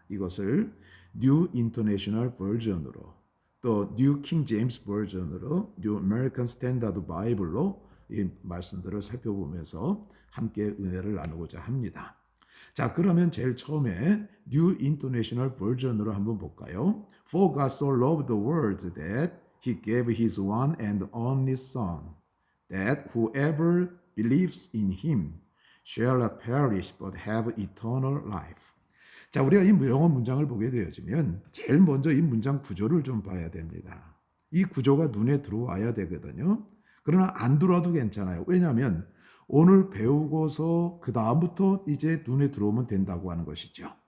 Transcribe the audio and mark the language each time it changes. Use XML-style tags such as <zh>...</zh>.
<ko>이것을 New International Version으로 또 New King James Version으로 New American Standard Bible로 이 말씀들을 살펴보면서 함께 은혜를 나누고자 합니다. 자, 그러면 제일 처음에 New International Version으로 한번 볼까요?</ko> <en>For God so loved the world that He gave His one and only Son, that whoever believes in Him shall not perish but have eternal life.</en> <ko>자, 우리가 이 영어 문장을 보게 되어지면 제일 먼저 이 문장 구조를 좀 봐야 됩니다. 이 구조가 눈에 들어와야 되거든요. 그러나 안 들어와도 괜찮아요. 왜냐하면 오늘 배우고서 그 다음부터 이제 눈에 들어오면 된다고 하는 것이죠.</ko>